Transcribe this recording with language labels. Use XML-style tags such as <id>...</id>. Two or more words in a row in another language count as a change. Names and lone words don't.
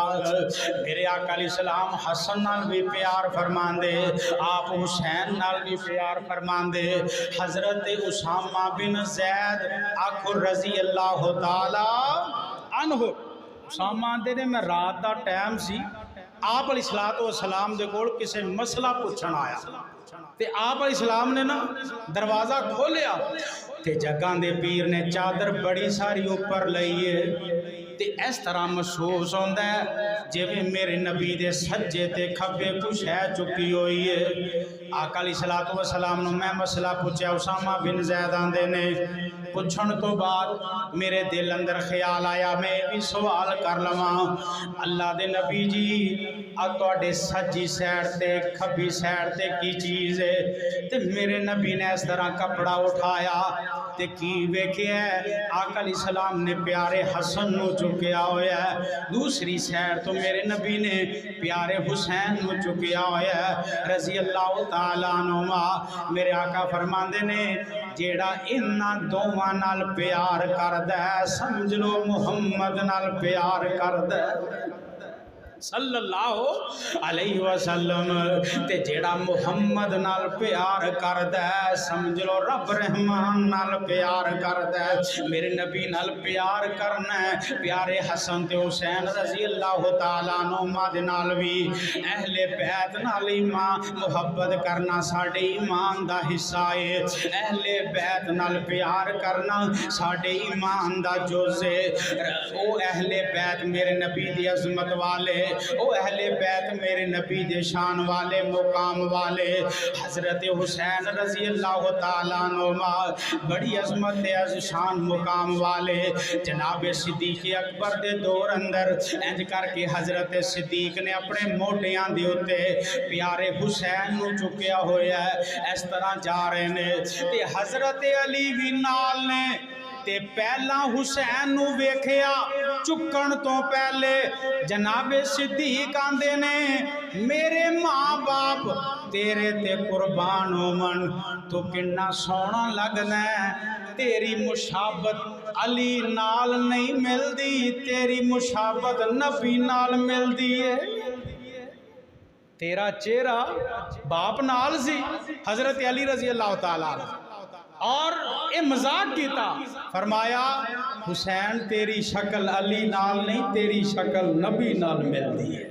<pa>میرے آقا</pa> <ar>علیہ السلام</ar> <pa>حسن نال بھی پیار فرماندے آپ حسین نال بھی پیار فرماندے حضرت اسامہ بن زید آخر</pa> <ar>رضی اللہ تعالیٰ عنہ</ar> <pa>اسامہ آندے نے میں رات دا ٹائم سی آپ</pa> <ar>علیہ السلام</ar> <pa>دے کول کسے مسئلہ پوچھن آیا تے آپ</pa> <ar>علیہ السلام</ar> <pa>نے نا دروازہ کھولیا تے جگاں دے پیر نے چادر بڑی ساری اوپر لئیے تے</pa> <ur>اس طرح محسوس ہوتا ہے</ur> <pa>جویں میرے نبی دے سجے تے کھبے کچھ ہے چکی ہوئی ہے۔ آقا</pa> <ar>علیہ الصلوۃ والسلام</ar> <pa>نو میں مسئلہ پوچھا، اسامہ بن زید آندے نے، پوچھن تو بعد میرے دل اندر خیال آیا میں بھی سوال کر لواں، اللہ دے نبی جی تواڈے سجی سیڈ تے کھبی سیڈ تے کی چیز ہے؟ تے میرے نبی نے اس طرح کپڑا اٹھایا تے کی ویکھیا ہے؟ آقا</pa> <ar>علیہ السلام</ar> <pa>نے پیارے حسن نو چکیا ہویا ہے، دوسری سیڈ تو میرے نبی نے پیارے حسین نو چکیا ہویا ہے</pa> <ar>رضی اللہ تعالیٰ عنہما۔</ar> <pa>میرے آقا فرماندے نے جیڑا انہاں دوواں نال پیار کردا ہے سمجھ لو محمد نال پیار کردا ہے</pa> <ar>صلی اللہ علیہ وسلم،</ar> <pa>تے جیڑا محمد نال پیار کردا ہے سمجھ لو رب رحمان نال پیار کردا ہے۔ میرے نبی نال پیار کرنا ہے، پیارے حسن تے حسین</pa> <ar>رضی اللہ تعالیٰ عنہما</ar> <pa>دے نال بھی اہل بیت نال ایمان محبت کرنا ساڈے ایمان دا حصہ ہے، اہل بیت نال پیار کرنا ساڈے ایمان دا جز ہے۔ او اہل بیت میرے نبی دی عظمت والے، او اہل بیت میرے نبی دے شان والے مقام والے، حضرت حسین</pa> <ar>رضی اللہ تعالیٰ عنہما</ar> <pa>بڑی عظمت از شان مقام والے، جناب صدیق اکبر دے دور اندر انج کر کے حضرت صدیق نے اپنے موڈیاں دے اوتے پیارے حسین نو چکیا ہویا ہے، اس طرح جا رہے نے تے حضرت علی بھی نال نے تے پہلا حسین نو ویکھیا چکن تو پہلے جناب صدیق آندے نے میرے ماں باپ تیرے تے قربان ہومن، تو کنا سونا لگنا ہے، تیری مشابت علی نال نہیں ملدی، تیری مشابت نبی نال ملدی ہے۔ تیرا چہرہ باپ نال سی حضرت علی</pa> <ar>رضی اللہ تعالیٰ</ar> <pa>اور اے مذاق کیتا، فرمایا حسین تیری شکل علی نال نہیں تیری شکل نبی نال ملتی ہے۔</pa>